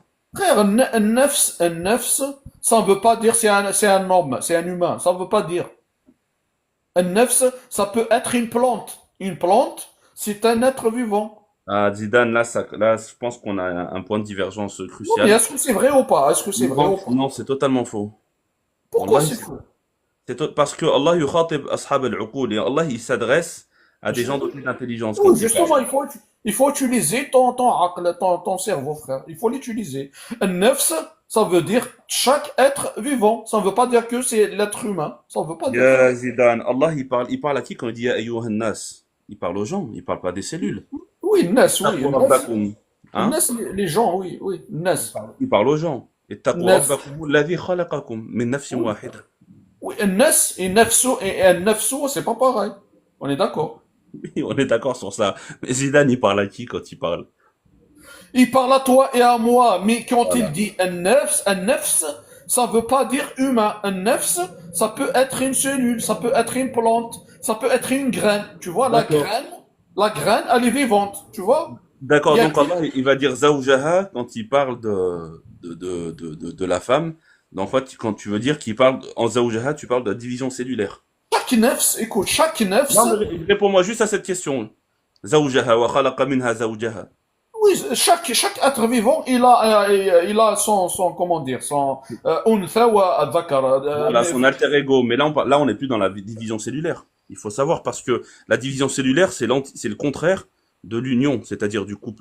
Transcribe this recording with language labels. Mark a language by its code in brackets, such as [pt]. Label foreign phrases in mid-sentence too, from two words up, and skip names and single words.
[fr] frère, un nefs, ça ne veut pas dire c'est un homme, c'est un humain, ça ne veut pas dire. Un nefs, ça peut être une plante. Une plante, c'est un être vivant. Ah, Zidane, là, je pense qu'on a un point de divergence Non, mais crucial. est-ce que c'est vrai ou pas? Est-ce que c'est vrai ou Non, pas? non, c'est totalement faux. Pourquoi Wallahi, c'est faux? parce que [ar] Allah yukhatib ashab al-uqul [fr] et Allah il s'adresse à des gens dotés d'intelligence quand Oui, il parle. justement, il faut utiliser ton cerveau, frère. Il faut l'utiliser. Un nefs, ça veut dire chaque être vivant. Ça ne veut pas dire que c'est l'être humain. Ça ne veut pas dire ça. Ya Zidane, Allah il parle à qui quand il dit [ar] ya ayyuhan nas? [fr] Il parle aux gens, il parle pas des cellules. Oui, nes, oui. Ittaqu Nes, rabbakum. Hein? les gens, oui, oui. Nes. Il parle aux gens. Ittaqu Nes. [ar] rabbakum alladhi khalaqakum min nafsin wahida. [fr] Oui, un nes et un nefso, c'est pas pareil. On est d'accord. Oui, on est d'accord sur ça. Mais Zidane, il parle à qui quand il parle? Il parle à toi et à moi, mais quand Voilà. il dit un nefs, ça veut pas dire humain. Un nefs, ça peut être une cellule, ça peut être une plante, ça peut être une graine. Tu vois, D'accord. la graine, elle est vivante, tu vois. D'accord, Il y a donc Allah, il va dire zawjaha quand il parle de la femme. Donc, en fait, quand tu veux dire qu'il parle en zawjaha, tu parles de la division cellulaire. chaque nefs, écoute, chaque nefs, Non, mais réponds-moi juste à cette question. [ar] Zawjaha wa khalaqa minha zawjaha. [fr] oui, chaque être vivant, il a son comment dire, son [ar] untha wa adhakar, [fr] Voilà, son alter ego. Mais là, on n'est plus dans la division cellulaire. Il faut savoir parce que la division cellulaire, c'est le contraire de l'union, c'est-à-dire du couple.